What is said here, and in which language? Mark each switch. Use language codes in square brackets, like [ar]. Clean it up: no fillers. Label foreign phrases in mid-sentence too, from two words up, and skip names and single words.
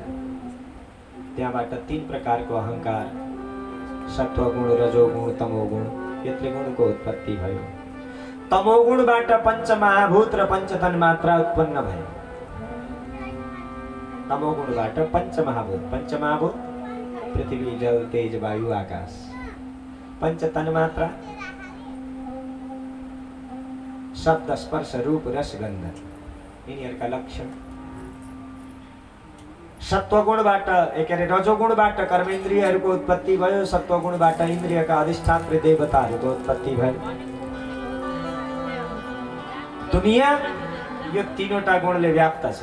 [ne] त्यहाँबाट 3 प्रकारको अहङ्कार, सत्वगुण, रजोगुण, तमोगुण, यो त्रिगुणको उत्पत्ति भयो। तमोगुणबाट पञ्चमहाभूत र पञ्चतन्मात्रा उत्पन्न भयो। तमोगुणबाट पञ्चमहाभूत, पञ्चमहाभूत पृथ्वी, जल, तेज, वायु, आकाश। पञ्चतन्मात्रा शब्द, स्पर्श, रूप, रस, गन्ध, यिनीहरूका लक्षण। सत्वगुणबाट रजोगुणबाट कर्मेन्द्रियहरूको उत्पत्ति भयो। सत्वगुणबाट इन्द्रियका अधिष्ठात्री देवताहरूको उत्पत्ति भयो। दुनिया यो 3वटा गुणले व्याप्त छ।